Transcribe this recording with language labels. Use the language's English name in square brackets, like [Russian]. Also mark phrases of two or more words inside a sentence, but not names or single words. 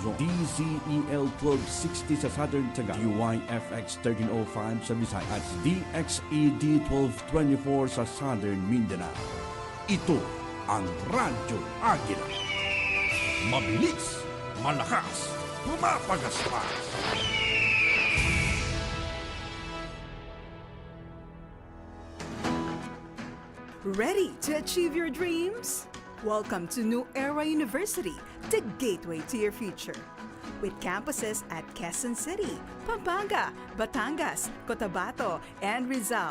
[Filipino] Luzon, DZEL 1260 sa Southern Taga, DYFX 1305 sa Visayas at DXED 1224 sa Southern Mindanao. Ito ang Radyo Agila. Mabilis, malakas, pumapagaspas. [English] Ready to achieve your dreams? Welcome to New Era University, the gateway to your future. With campuses at Quezon City, Pampanga, Batangas, Cotabato, and Rizal.